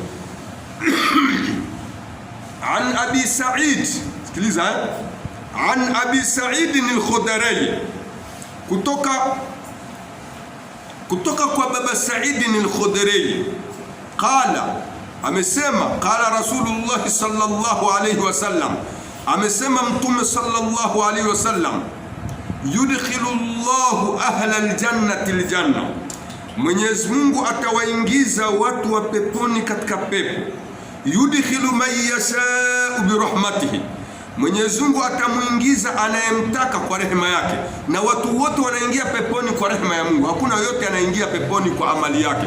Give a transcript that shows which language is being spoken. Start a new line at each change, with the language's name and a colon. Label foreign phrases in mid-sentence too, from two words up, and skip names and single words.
Swahili: An Abi Sa'id, sikiliza, an Abi Sa'id al-Khudri, kutoka kwa baba Sa'id al-Khudri, qala, amesema,
Arabic: قال رسول الله صلى الله عليه وسلم,
Swahili: amesema Mtume
Arabic: صلى الله عليه وسلم, يدخل الله أهل الجنة الجنة,
Swahili: Mwenyezi Mungu atawaingiza watu wa peponi katika pepo.
Arabic: يدخل من يشاء برحمته,
Swahili: Mwenyezi Mungu atamuingiza anayemtaka kwa rehema yake. Na watu wote wanaingia peponi kwa rehema ya Mungu, hakuna yote anaingia peponi kwa amali yake.